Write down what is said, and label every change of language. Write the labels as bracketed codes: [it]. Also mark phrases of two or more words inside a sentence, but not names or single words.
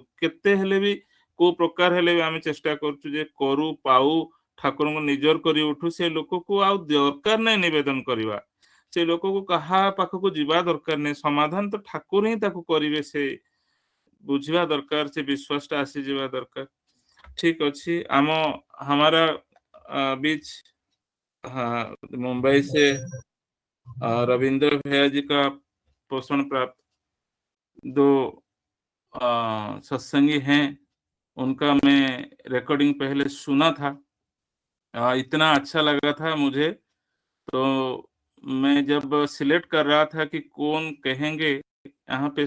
[or] କେତେ ହେଲେ ବି କୋଉ ପ୍ରକାର ହେଲେ ବି ଆମେ ଚେଷ୍ଟା କରୁଛୁ ଯେ କରୁ ପାଉ ଠାକୁରଙ୍କୁ ନିଜର କରି ଉଠୁ ସେ ଲୋକକୁ ଆଉ ଦରକାର ନାହିଁ ନିବେଦନ କରିବା ସେ ଲୋକକୁ କାହା ପାଖକୁ ଯିବା ଦରକାର ନାହିଁ ସମାଧାନ ତ ଠାକୁର ହିଁ ତାକୁ କରିବେ ସେ ବୁଝିବା ଦରକାର ସେ ବିଶ୍ୱାସ ଟା ଆସିଯିବା ଦରକାର ଠିକ ଅଛି ଆମ [hi] हमारा बीच हाँ मुंबई से रविंद्र भैया जी का पोषण प्राप्त दो सत्संगी हैं उनका मैं रिकॉर्डिंग पहले सुना था इतना अच्छा लगा था मुझे तो मैं जब सिलेक्ट कर रहा था कि कौन कहेंगे यहाँ पे